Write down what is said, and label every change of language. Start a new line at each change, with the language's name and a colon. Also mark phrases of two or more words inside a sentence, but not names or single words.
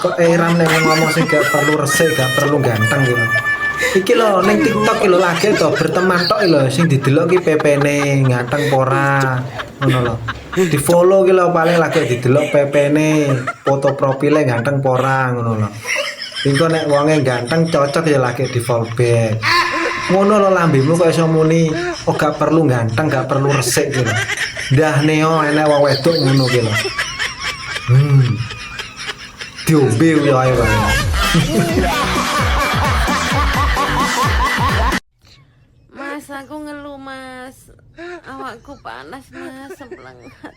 Javanese: kok Ram nek ngomong sing gak perlu resik, gak perlu ganteng gitu. Iki lho ning TikTok iki lho lagi to berteman tok lho sing didelok ki PP-ne ganteng pora. Ngono lho. Di-follow ki lho paling lagi didelok PP-ne, foto profile ganteng pora ngono lho. Engko nek wonge ganteng cocok ya lagi di-follow back. Ngono lho lambemu kok iso muni oh gak perlu ganteng, gak perlu resik gitu. Ndah neo enek wong wedok ngono ki lho. Diombe yo ae wae. Mas, aku ngeluh mas, awakku panas mas, semplengat.